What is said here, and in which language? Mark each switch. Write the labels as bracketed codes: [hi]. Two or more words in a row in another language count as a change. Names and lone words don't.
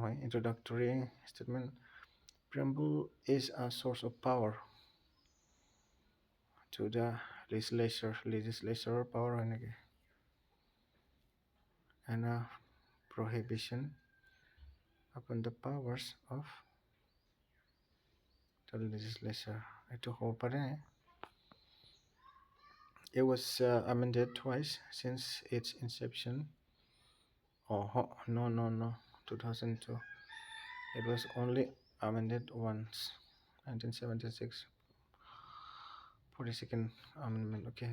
[en] Introductory statement. Preamble is a source of power to the legislature power and a prohibition upon the powers of the legislature. [tl] Ito ho pa rin eh. [en] It was amended twice since its inception. Oh, no. 2002. It was only amended once. 1976. 42nd Amendment. Okay.